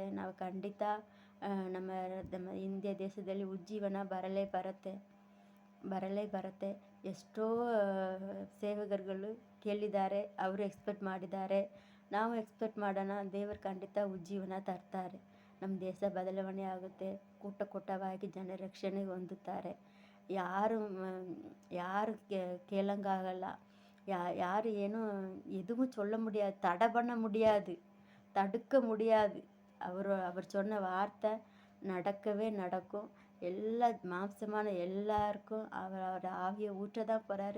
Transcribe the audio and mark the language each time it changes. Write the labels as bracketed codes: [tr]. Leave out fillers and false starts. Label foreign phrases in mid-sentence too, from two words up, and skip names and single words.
[kn] ನಾವು ಖಂಡಿತ ನಮ್ಮ ಇಂಡಿಯಾ ದೇಶದಲ್ಲಿ ಉಜ್ಜೀವನ ಬರಲೇ ಬರುತ್ತೆ. ಎಷ್ಟೋ ಸೇವಕರುಗಳು ಕೇಳಿದ್ದಾರೆ, ಅವರು ಎಕ್ಸ್ಪೆಕ್ಟ್ ಮಾಡಿದ್ದಾರೆ. ನಾವು ಎಕ್ಸ್ಪೆಕ್ಟ್ ಮಾಡೋಣ. ದೇವರು ಖಂಡಿತ ಉಜ್ಜೀವನ ತರ್ತಾರೆ. ನಮ್ಮ ದೇಶ ಬದಲಾವಣೆ ಆಗುತ್ತೆ. ಕೂಟವಾಗಿ ಜನ ರಕ್ಷಣೆ ಹೊಂದುತ್ತಾರೆ. [ta] யாரு கேளங்காகல. யாரு ஏனும் எதுவும் சொல்ல முடியாது, தடை பண்ண முடியாது, தடுக்க முடியாது. அவர் சொன்ன வார்த்தை நடக்கவே நடக்கும். எல்லா மாம்சமான எல்லாருக்கும் அவரோட ஆவியை ஊற்ற தான் போகிறாரு.